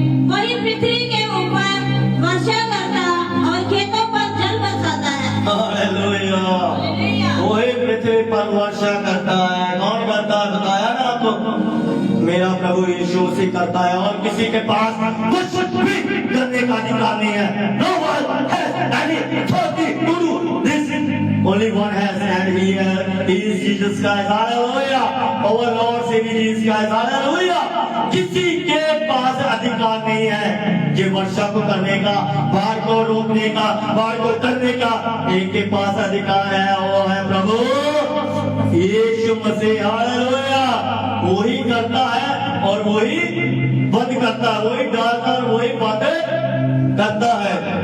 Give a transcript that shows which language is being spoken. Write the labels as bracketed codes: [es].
[hi] वही पृथ्वी के ऊपर वर्षा करता और खेतों पर जल बरसाता है। हालेलुया। वही पृथ्वी पर वर्षा करता है। कौन करता है? बताया ना आपको, मेरा प्रभु यीशु मसीह करता है। और किसी के पास कुछ भी करने का अधिकार नहीं है। [en] No one has any authority to do this. Only one has, and he is Jesus Christ. Hallelujah. Our Lord Savior Jesus Christ. Hallelujah. [hi] किसी के पास अधिकार नहीं है ये वर्षा को करने का, बाढ़ को रोकने का, बाढ़ को करने का। एक के पास अधिकार है, वो है प्रभु यीशु मसीह। हालेलुया। वही करता है और वही बंद करता है, वही डालता है, वही बातें करता है।